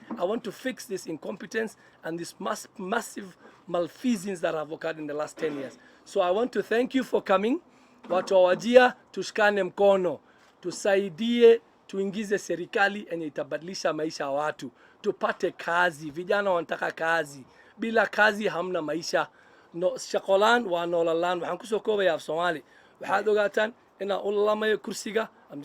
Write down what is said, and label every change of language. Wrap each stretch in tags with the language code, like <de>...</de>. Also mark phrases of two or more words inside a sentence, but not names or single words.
<en>I want to fix this incompetence and this massive malfeasance that have occurred in the last 10 years. So I want to thank you for coming.</en> <sw>Watu wa Wajir, tushikane mkono. Tusaidie, tuingize serikali yenye itabadilisha maisha ya watu. Tupate kazi. Vijana wanataka kazi. Bila kazi hamna maisha.</sw> <so>No shaqolaan waa noolalaan. Waxaan kusoo koobaya af Soomaali. Waxaad ogaataan inaan u lamayo kursiga</so>